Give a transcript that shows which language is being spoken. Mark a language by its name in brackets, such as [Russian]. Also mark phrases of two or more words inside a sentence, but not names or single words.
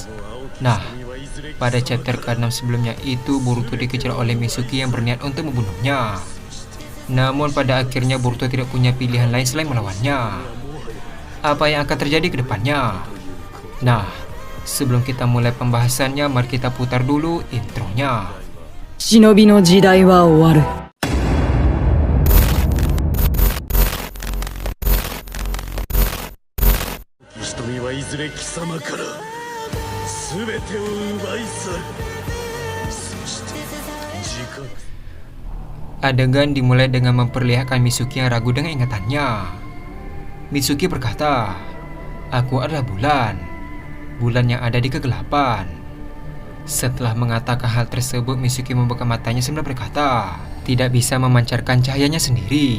[Indonesian] Nah, pada chapter ke-6 sebelumnya itu Boruto dikejar oleh Mitsuki yang berniat untuk membunuhnya. Namun pada akhirnya Boruto tidak punya pilihan lain selain melawannya. Apa yang akan terjadi ke depannya? Nah, sebelum kita mulai pembahasannya, mari kita putar dulu intronya. [Japanese] 忍びの時代は終わる。瞳はいずれ貴様から全てを奪い去る。そして時間 [Indonesian] Adegan dimulai dengan memperlihatkan Mitsuki yang ragu dengan ingatannya. Mitsuki berkata, "Aku adalah bulan, bulan yang ada di kegelapan." Setelah mengatakan hal tersebut, Mitsuki membuka matanya sambil berkata, tidak bisa memancarkan cahayanya sendiri.